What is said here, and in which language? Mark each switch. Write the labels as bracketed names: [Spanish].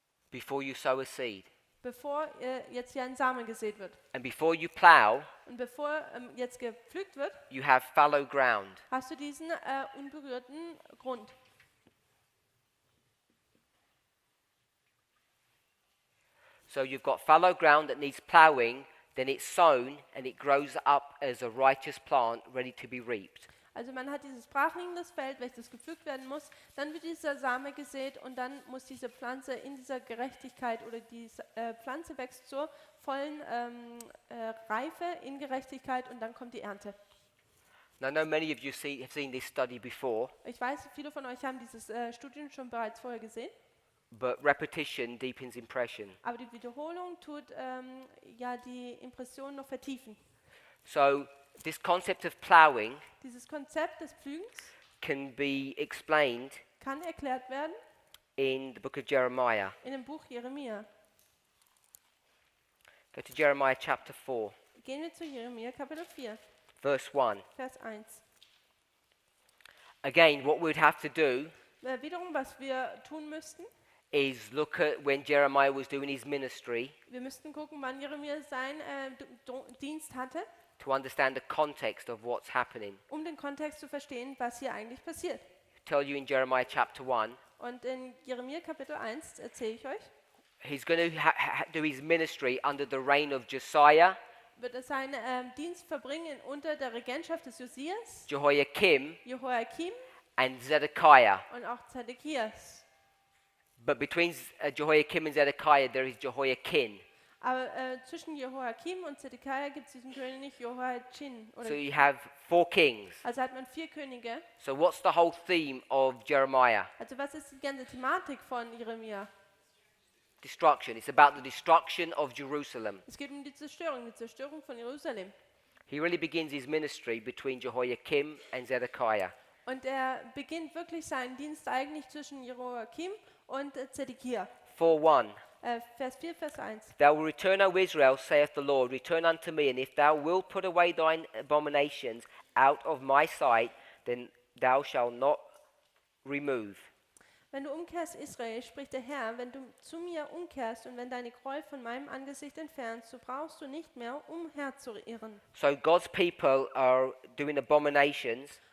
[English] before you sow a seed. [German] bevor jetzt hier ein Samen gesät wird. [English] And before you plow, [German] Und bevor jetzt gepflügt wird, [English] you have fallow ground. [German] hast du diesen unberührten Grund. [English] So you've got fallow ground that needs plowing, then it's sown and it grows up as a righteous plant ready to be reaped. [German] Also man hat dieses brachliegendes Feld, welches gepflügt werden muss, dann wird dieser Same gesät und dann muss diese Pflanze in dieser Gerechtigkeit oder die Pflanze wächst zur vollen Reife in Gerechtigkeit und dann kommt die Ernte. [English] Now I know many of you have seen this study before, [German] Ich weiß, viele von euch haben dieses Studium schon bereits vorher gesehen, [English] but repetition deepens impression. [German] aber die Wiederholung tut ja die Impression noch vertiefen. [English] So this concept of plowing [German] Dieses Konzept des Pflügens [English] can be explained [German] kann erklärt werden [English] in the book of Jeremiah. [German] in dem Buch Jeremia. [English] Go to Jeremiah chapter 4, [German] Gehen wir zu Jeremia Kapitel 4, [English] verse 1. [German] Vers 1. [English] Again, what we'd have to do [German] Wiederum, was wir tun müssten, [English] is look at when Jeremiah was doing his ministry [German] wir müssten gucken, wann Jeremia seinen Dienst hatte, [English] to understand the context of what's happening. [German] um den Kontext zu verstehen, was hier eigentlich passiert. [English] I tell you in Jeremiah chapter 1, [German] Und in Jeremia Kapitel 1 erzähle ich euch, [English] he's going to do his ministry under the reign of Josiah, [German] wird er seinen Dienst verbringen unter der Regentschaft des Josias, [English] Jehoiakim, [German] Jehoiakim [English] and Zedekiah. [German] und auch Zedekias. [English] But between Jehoiakim and Zedekiah, there is Jehoiakim. [German] Aber zwischen Jehoiakim und Zedekiah gibt es diesen König Jehoiachin. [English] So you have 4 kings. [German] Also hat man 4 Könige. [English] So what's the whole theme of Jeremiah? [German] Also was ist die ganze Thematik von Jeremia? [English] Destruction. It's about the destruction of Jerusalem. [German] Es geht um die Zerstörung von Jerusalem. [English] He really begins his ministry between Jehoiakim and Zedekiah. [German] Und er beginnt wirklich seinen Dienst eigentlich zwischen Jehoiakim und Zedekia. [English] 4:1. [German] Vers 4, Vers 1. [English] Thou will return, O Israel, saith the Lord, return unto me, and if thou wilt put away thine abominations out of my sight, then thou shalt not remove. [German] Wenn du umkehrst, Israel, spricht der Herr, wenn du zu mir umkehrst und wenn deine Gräuel von meinem Angesicht entfernst, so brauchst du nicht mehr umherzuirren. [English] So God's people are doing abominations,